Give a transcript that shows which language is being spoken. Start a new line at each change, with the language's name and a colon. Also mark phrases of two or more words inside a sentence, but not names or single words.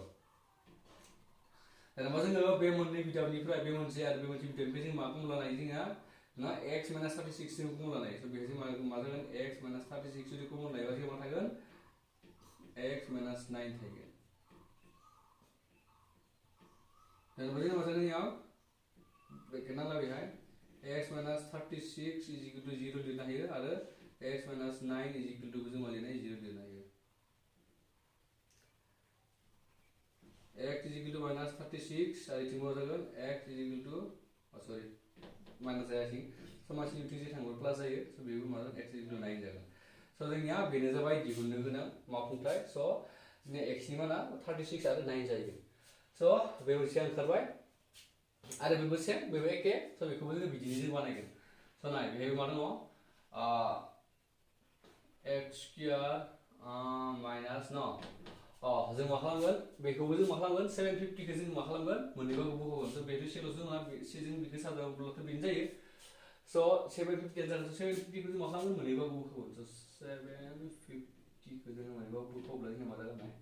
Bodo: जेनेबा जोङो बे मोननै बिदामनिफ्राय बे मोनसे आरो बे मोनसे बिदामनिफ्राय जों मा कमन लानो हायो जोंहा ना x माइनास 36 जों कमन लानो हायो। स' बेहाय जों मा जागोन x माइनास 36 जुदि कमन लायोबा जों मा थागोन x माइनास 9 थाहैगोन। जेनेबा जों मा जागोन बेयाव बेखौ नांला बेहाय
English: 36 is equal to 0
Bodo: लिरनो हायो आरो
English: x minus 9 is equal to
Bodo: जों मा लिरनो हायो 0 लिरनो हायो
English: x is equal to minus 36
Bodo: आरो इथिं मा जागोन
English: x is equal to sorry minus
Bodo: जायाखै so मानसिनि इथिं जे थांगोन प्लास जायो so बेबो मा जागोन
English: x is equal to 9
Bodo: जागोन so जोंनिया बेनो जाबाय दिहुननो गोनां मावफुंथाय so जोंनिया x नि माना 36 आरो 9 जायो so बे मोनसे ओंखारबाय आरो बेबो सेम बेबो एखे so बेखौबो जों बिदिनो जों बानायगोन so नाय बेहाय मा दङ
English: x square minus no
Bodo: जों मा खालामगोन बेखौबो जों मा खालामगोन 750 खौ जों मा खालामगोन मोननैबो होगोन so बेथ' सेल' जोंहा सेजों बेखौ साजायोब्लाथ' बेनो जायो so 750 जागोन 750 खौ जों मा खालामगोन मोननैबो होगोन so 750 खौ जों मोननैबो होब्ला जोंहा मा जागोन